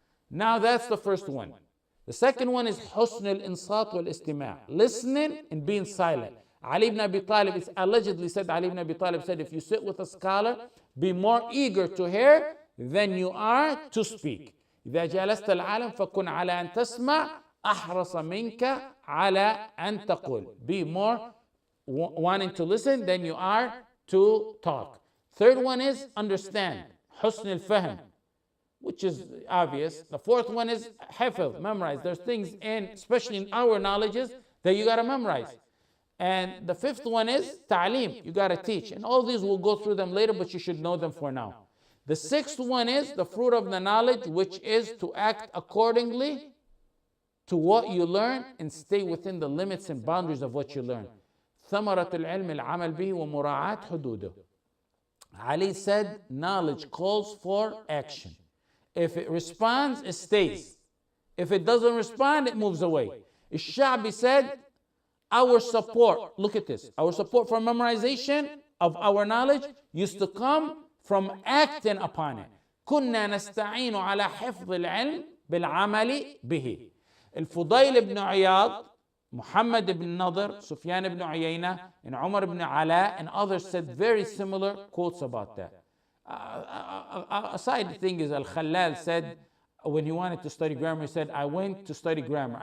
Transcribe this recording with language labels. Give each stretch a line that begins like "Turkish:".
English: Now that's the first one. The second one is
Arabic: husn al-insat wal-istima',
English: listening and being silent. Ali ibn Abi Talib is allegedly said, Ali ibn Abi Talib said, if you sit with a scholar, be more eager to hear than you are to speak.
Arabic: إذا جلست العالم فكن على أن تسمع أحرص منك على أن تقول.
English: Be more wanting to listen than you are to talk. Third one is understand.
Arabic: حسن الفهم.
English: which is obvious. The fourth one is hifz, memorize. There's things in, especially in our knowledges, that you got to memorize. And the fifth one is ta'aleem, you got to teach. And all these we'll go through them later, but you should know them for now. The sixth one is the fruit of the knowledge, which is to act accordingly to what you learn and stay within the limits and boundaries of what you learn.
Arabic: ثمرة العلم العمل به ومراعاة حدوده.
English: Ali said, knowledge calls for action. If it responds, it stays. If it doesn't respond, it moves away. Al-Sha'bi said, our support, look at this, our support for memorization of our knowledge used to come from acting upon it.
Arabic: كنا نستعين على حفظ العلم بالعمل به.
English: الفضيل ibn Iyad, Muhammad ibn Nadr, Sufyan ibn Uyayna, and Umar ibn Ala, and others said very similar quotes about that. A side thing is al-Khalal said, when he wanted to study grammar, he said, I went to study grammar.